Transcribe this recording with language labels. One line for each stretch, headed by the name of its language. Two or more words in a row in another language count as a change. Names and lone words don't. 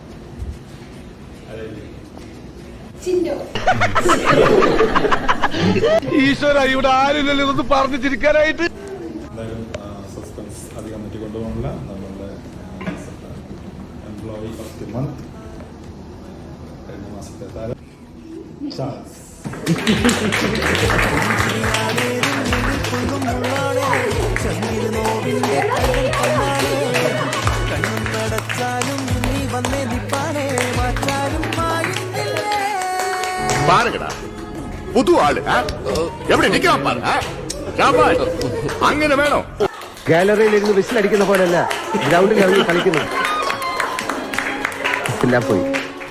Malayalam: ഈശ്വര, ഇവിടെ ആരില്ലല്ലോ ഇതൊന്ന് പറഞ്ഞു ചിരിക്കാനായിട്ട്. എന്തായാലും സസ്പെൻസ് അധികം പറ്റി കൊണ്ടുപോകണില്ല. നമ്മളുടെ
English: employee of the month
Malayalam: കഴിഞ്ഞ മാസത്തെ താരം ചാൾസ്.
Tamil: பாருங்கடா, புது ஆளு எப்படி நிக்கலாம் பாருங்க.
Malayalam: അങ്ങനെ വേണോ? ഗാലറിയിൽ ഇരുന്ന് വിസിലടിക്കുന്ന പോലെയല്ല ഗ്രൗണ്ടിൽ ഇറങ്ങി കളിക്കുന്നത്. എല്ലാം പോയി.